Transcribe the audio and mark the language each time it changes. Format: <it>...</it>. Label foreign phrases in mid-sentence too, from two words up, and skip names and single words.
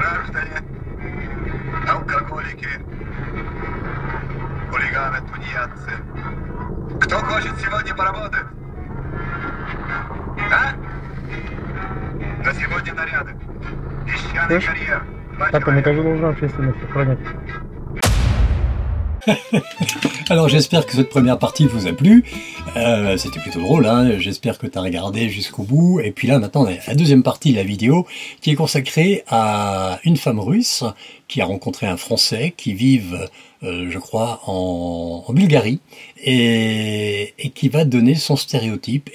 <ru>Граждане, алкоголики, хулиганы, тунеядцы. Кто хочет сегодня поработать? А? На сегодня наряды. Песчаный карьер. Так,</ru> <fr>on est toujours dans un festival, chronique. Alors j'espère que cette première partie vous a plu, c'était plutôt drôle, hein. J'espère que tu as regardé jusqu'au bout, et puis là maintenant on a la deuxième partie de la vidéo qui est consacrée à une femme russe qui a rencontré un Français qui vivent, je crois, en Bulgarie, et qui va donner son stéréotype.</fr>